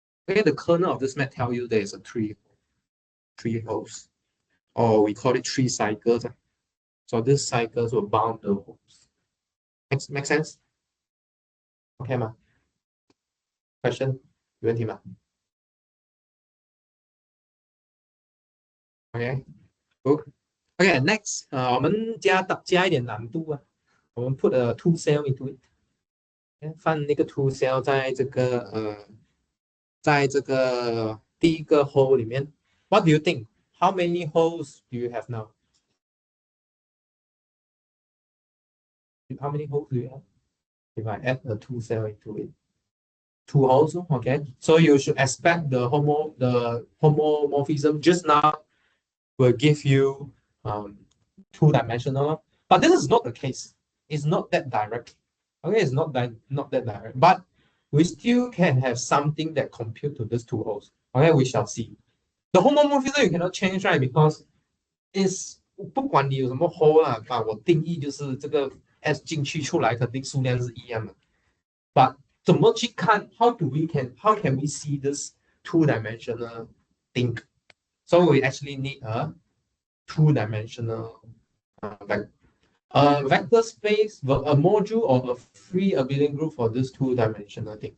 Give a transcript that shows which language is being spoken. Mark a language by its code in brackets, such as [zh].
[en] Okay, the kernel of this map tell you there is a three holes, or we call it 3 cycles. So these cycles will bound the holes. Make sense? Okay [zh] 吗 [en] ？Question [zh] 有问题吗 [en] ？Okay, good. Okay, next， [zh] 我们加一点难度啊，我们 [en] put a 2 cell into it， [zh] 放那个 2 cell 在这个第一个 hole 里面。 [en] What do you think? How many holes do you have now? How many holes do you have? If I add a 2 cell into it, 2 holes, okay. So you should expect the homomorphism just now will give you 2-dimensional, but this is not the case. It's not that direct. Okay, it's not that direct, but we still can have something that compute to these 2 holes. Okay, we shall see. The homomorphism you cannot change, right? Because it's [zh] 不管你有什么 hole 啊，我定义就是这个 S 进去出来肯定数量是一样的。 [en] But [zh] 怎么去看 [en] how can we see this 2-dimensional thing? So we actually need a 2-dimensional vector space, a module or a free abelian group for this 2-dimensional thing.